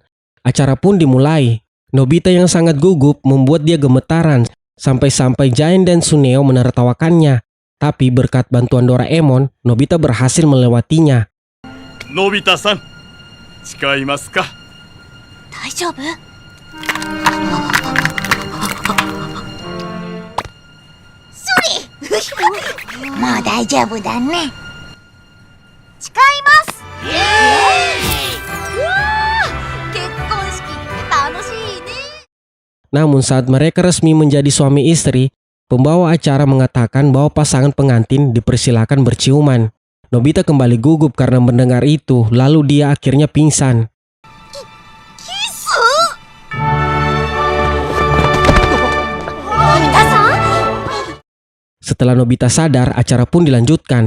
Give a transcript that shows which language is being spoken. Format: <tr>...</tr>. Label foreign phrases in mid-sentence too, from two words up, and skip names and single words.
<id>Acara pun dimulai. Nobita yang sangat gugup membuat dia gemetaran. Sampai-sampai Giant dan Suneo menertawakannya. Tapi berkat bantuan Doraemon, Nobita berhasil melewatinya.</id> <ja>Nobita-san, 誓いますか？大丈夫？もう大丈夫だね。誓います。うわー、結婚式って楽しいね。</ja> <id>Namun saat mereka resmi menjadi suami istri, pembawa acara mengatakan bahwa pasangan pengantin dipersilakan berciuman. Nobita kembali gugup karena mendengar itu, lalu dia akhirnya pingsan. Setelah Nobita sadar, acara pun dilanjutkan.</id>